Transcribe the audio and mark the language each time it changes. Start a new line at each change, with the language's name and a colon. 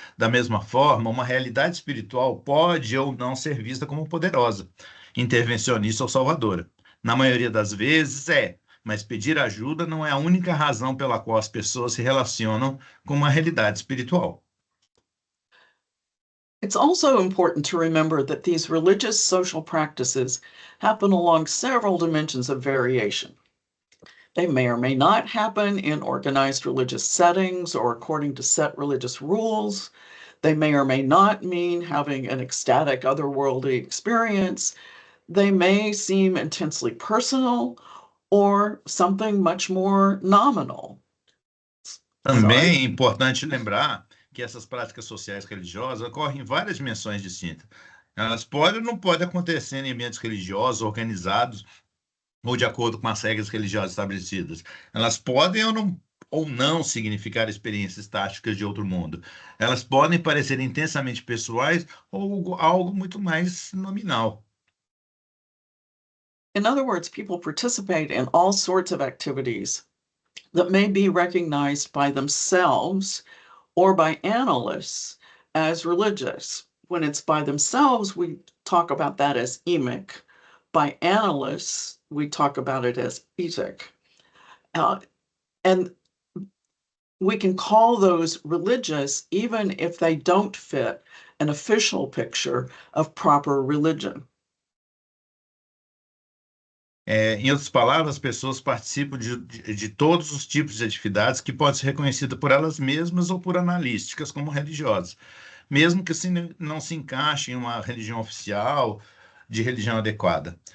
Portuguese: Da mesma forma, uma realidade espiritual pode ou não ser vista como poderosa, intervencionista ou salvadora. Na maioria das vezes mas pedir ajuda não é a única razão pela qual as pessoas se relacionam com uma realidade espiritual.
English: It's also important to remember that these religious social practices happen along several dimensions of variation. They may or may not happen in organized religious settings or according to set religious rules. They may or may not mean having an ecstatic otherworldly experience. They may seem intensely personal or something much more nominal.
Portuguese: Também é importante lembrar que essas práticas sociais religiosas ocorrem em várias dimensões distintas. Elas podem ou não podem acontecer em ambientes religiosos organizados ou de acordo com as regras religiosas estabelecidas. Elas podem ou não significar experiências táticas de outro mundo. Elas podem parecer intensamente pessoais ou algo muito mais nominal.
English: In other words, people participate in all sorts of activities that may be recognized by themselves or by analysts as religious. When it's by themselves, we talk about that as emic. By analysts, we talk about it as etic. And we can call those religious even if they don't fit an official picture of proper religion.
Portuguese: Em outras palavras, as pessoas participam de todos os tipos de atividades que podem ser reconhecidas por elas mesmas ou por analísticas como religiosas, mesmo que não se encaixe em uma religião oficial, de religião adequada.